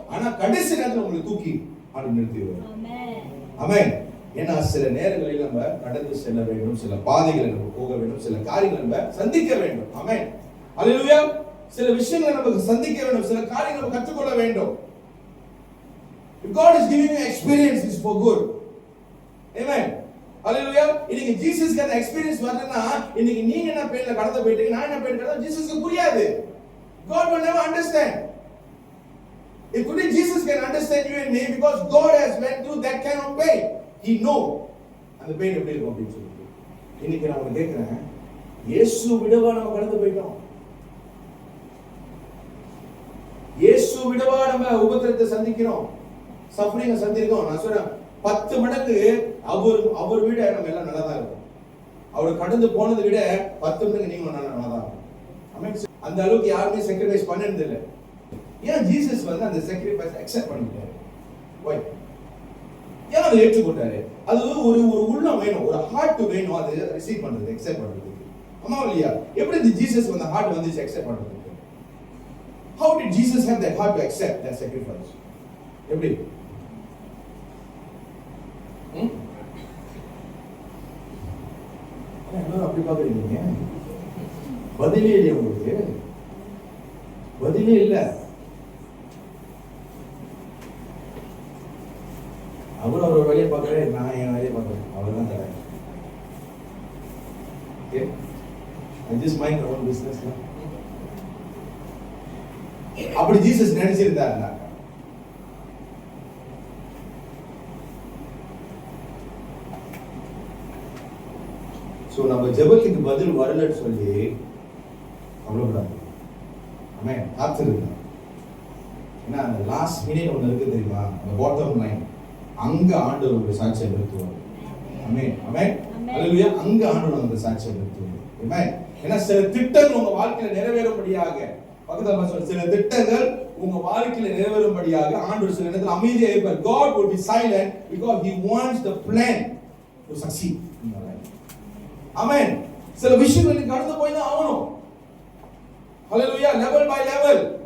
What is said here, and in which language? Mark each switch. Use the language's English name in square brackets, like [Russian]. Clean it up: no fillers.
[Tamil] ஆனா கடைசி நேரத்துல உங்களுக்கு தூக்கி அப்படி நிறுத்திடுவார். ஆமென். ஏன்னா சில நேரங்களில் நம்ம நடந்து செல்ல வேண்டும், சில பாதைகளை நம்ம போக வேண்டும், சில காரியங்களை நம்ம சந்திக்க வேண்டும். ஆமென். அல்லேலூயா. சில விஷயங்களை நமக்கு சந்திக்க வேண்டும், சில காரியங்களை நம்ம கற்றுக்கொள்ள வேண்டும். [English] If God is giving you experience, is for good. Amen. Hallelujah. [Tamil] இன்னைக்கு ஜீசஸ்க்கு அந்த எக்ஸ்பீரியன்ஸ் வரலனா, இன்னைக்கு நீங்க என்ன பெயின்ல கடந்து போயிட்டீங்க, நான் என்ன பெயின் கடந்து, ஜீசஸ்க்கு புரியாது. [English] God will never understand. If only Jesus can understand you and me, because God has went through that kind of pain. He know [Tamil] அந்த பெயின் எப்படி இருக்கும் அப்படின்னு சொல்லிட்டு. இன்னைக்கு நான் உங்களை கேட்கிறேன், இயேசு விடவா நம்ம கடந்து போயிட்டோம்? இயேசு விடவா நம்ம உபத்திரத்தை சந்திக்கிறோம், சஃபரிங்க சந்திக்கிறோம்? நான் சொல்றேன், 10 மடங்கு அவர் விட நம்ம எல்லாம் நல்லா தான் இருக்கும். அவர் கடந்து போனதை விட 10 மடங்கு நீங்க நல்லா தான் இருக்கும். ஆமென். அந்த அளவுக்கு யாருமே sacrifice பண்ணது இல்லை. ஏன் ஜீசஸ் அந்த sacrifice accept பண்ணிட்டாரு? [English] why? [Tamil] ஏன் அதை ஏற்றுக்கொண்டாரு? அது ஒரு உள்ளம் வேணும், ஒரு ஹார்ட் வேணும், அது ரிசீவ் பண்றது, அக்செப்ட் பண்றதுக்கு. ஆமா இல்லையா? எப்படி இந்த ஜீசஸ் அந்த ஹார்ட் வந்துச்சு அக்செப்ட் பண்றதுக்கு? [English] how did Jesus have that heart to accept that sacrifice? [Tamil] எப்படி? எல்லாரும் அப்படி பாக்குறீங்க, பதிலே இல்லையா உங்களுக்கு? பதிலே இல்ல. அவர் அவர் வேலையை பார்க்கறேன், நான் என் வேலையை பார்க்கறேன், அவ்வளவுதான் தரேன். [English] Okay, I just mind my own business. [Tamil] அப்படி ஜீசஸ் நினைச்சிருந்தாருன்னா, சோ நம்ம ஜெபத்துக்கு பதில் வரலன்னு சொல்லி கவலைப்படாது. ஆமென். காத்திருங்க. ஏன்னா அந்த லாஸ்ட் மினிட் ஒன்று இருக்கு தெரியுமா, அந்த பாட்டம் லைன், அங்க ஆண்டவர் உங்களுடைய சாட்சியை நிறுத்துவார். ஆமென். ஆமென். அல்லேலூயா. அங்க ஆண்டவர் அந்த சாட்சியை நிறுத்துவார். ஆமென். ஏன்னா சில திட்டங்கள் உங்க வாழ்க்கையில நிறைவேறும்படியாக, பக்கத்துல சொல்ற சில திட்டங்கள் உங்க வாழ்க்கையில நிறைவேறும்படியாக ஆண்டவர் சில நேரத்துல அமைதியா இருப்பார். [English] God will be silent because he wants the plan to succeed in your life. [Tamil] ஆமென். சில விஷயங்கள் கடந்து போய் தான் ஆகணும். [English] Hallelujah, level by level.